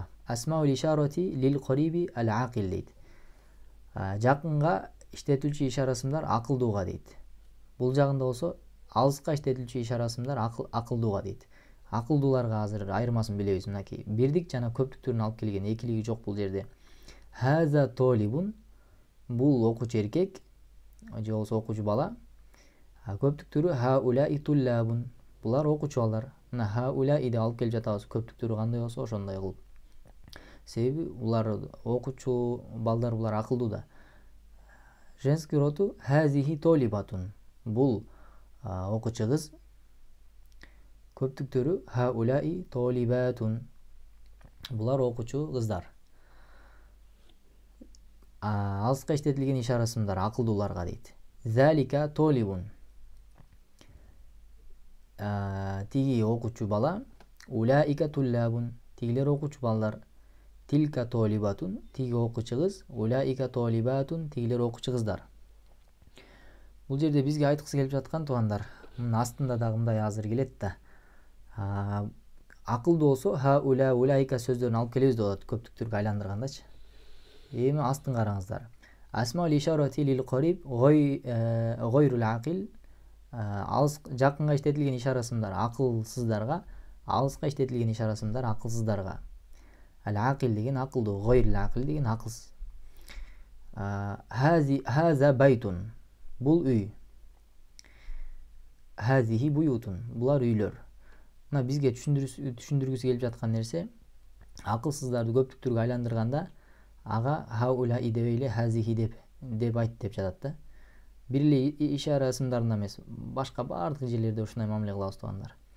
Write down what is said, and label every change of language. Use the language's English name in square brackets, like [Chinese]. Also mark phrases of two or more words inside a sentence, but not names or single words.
[Arabic] أسماء الإشارة للقريب العاقل [Kyrgyz] дейт. Жакынга иштетүүчү ишарасымдар акылдууга дейт. Бул жагында болсо алыска иштетүүчү ишарасымдар акылдууга дейт. Акылдууларга азыр айырмасын билебиз. Мынакей бирдик жана көптүктөрүн алып келген, экилиги жок бул жерде. [Arabic] هذا طالب [Kyrgyz] бул окуучу эркек же болсо окуучу бала. Көптүктөрү [Arabic] هؤلاء طلاب [Kyrgyz] булар окуучу балдар. Мына хауляи деп алып келип жатабыз. Көптүктөрү кандай болсо ошондой кылып. Себеби булар окуучу балдар, булар акылдуу да. Женский роду [Arabic] هذه طالبة [Kyrgyz] бул окуучу кыз. Көптүктөрү [Arabic] هؤلاء طالبات [Kyrgyz] булар окуучу кыздар. Алыска иштетилген ишарасымдар акылдууларга дейт. [Arabic] ذلك طالب [Kyrgyz] тиги окуучу бала. [Arabic] أولئك طلاب [Kyrgyz] тигилер окуучу балдар. [Arabic] تلك طالبة [Kyrgyz] тиги окуучу кыз. [Arabic] أولئك طالبات [Kyrgyz] тигилер окуучу кыздар. Бул жерде бизге айткысы келип жаткан туугандар, мына астында дагы мындай азыр келет да. Акылдуу болсо [Arabic] هؤلاء أولئك [Kyrgyz] сөздөрүн алып келебиз деп атат, көптүктөргө айландыргандачы. Эми астын караңыздар. [Arabic] أسماء الإشارة للقريب غير العاقل [Kyrgyz] Алыс жакынга иштетилген ишара ысымдар акылсыздарга, алыска иштетилген ишара ысымдар акылсыздарга. Ал-акил деген акылдуу, [Arabic] غير العاقل [Kyrgyz] деген акылсыз. [Arabic] هذا بيت, [Kyrgyz] бул үй. [Arabic] هذه بيوت, [Kyrgyz] булар үйлөр. Мына бизге түшүндүргүсү келип жаткан нерсе, акылсыздарды көптүк түргө айландырганда ага хаула деп эле хазихи деп айт деп жатат да. Бир эле ишара ысымдарында эмес, башка бардык жерлерде ушундай мамиле кылабыз туугандар.